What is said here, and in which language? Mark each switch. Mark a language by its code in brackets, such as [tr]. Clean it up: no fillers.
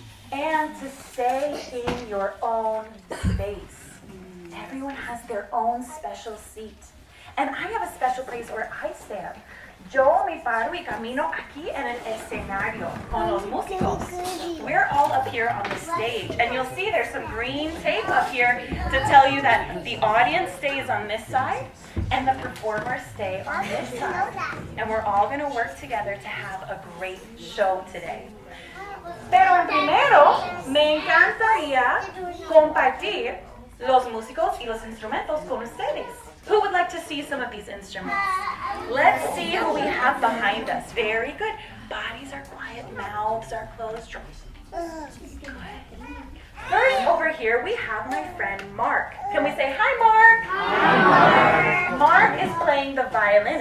[en] And to stay in your own space. Everyone has their own special seat. And I have a special place where I stand. [es] Yo me paro y camino aquí en el escenario con los músicos. [en] We're all up here on the stage, and you'll see there's some green tape up here to tell you that the audience stays on this side and the performers stay on this side. And we're all going to work together to have a great show today. [es] Pero en primero, me encantaría compartir los músicos y los instrumentos con ustedes. [en] Who would like to see some of these instruments? Let's see who we have behind us. Very good. Bodies are quiet, mouths are closed. Good. First, over here, we have my friend Mark. Can we say hi, Mark? Hi, Mark. Mark is playing the violin.